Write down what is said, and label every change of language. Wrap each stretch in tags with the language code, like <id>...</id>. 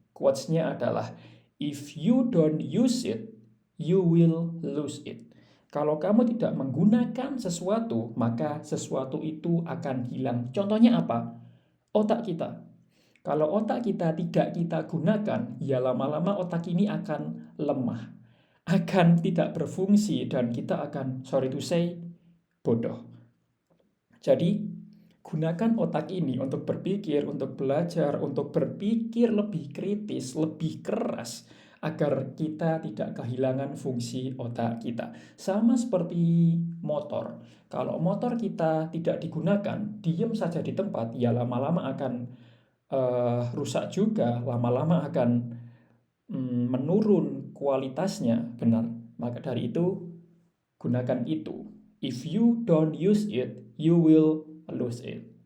<id>Quotes-nya adalah,</id> <en>if you don't use it, you will lose it.</en> <id>Kalau kamu tidak menggunakan sesuatu, maka sesuatu itu akan hilang. Contohnya apa? Otak kita. Kalau otak kita tidak kita gunakan, ya lama-lama otak ini akan lemah, akan tidak berfungsi, dan kita akan,</id> <en>sorry to say,</en> <id>bodoh. Jadi, gunakan otak ini untuk berpikir, untuk belajar, untuk berpikir lebih kritis, lebih keras, agar kita tidak kehilangan fungsi otak kita. Sama seperti motor. Kalau motor kita tidak digunakan, diam saja di tempat, ya lama-lama akan rusak juga, lama-lama akan menurun kualitasnya, benar. Maka dari itu, gunakan itu.</id> <en>If you don't use it, you will lose it.</en>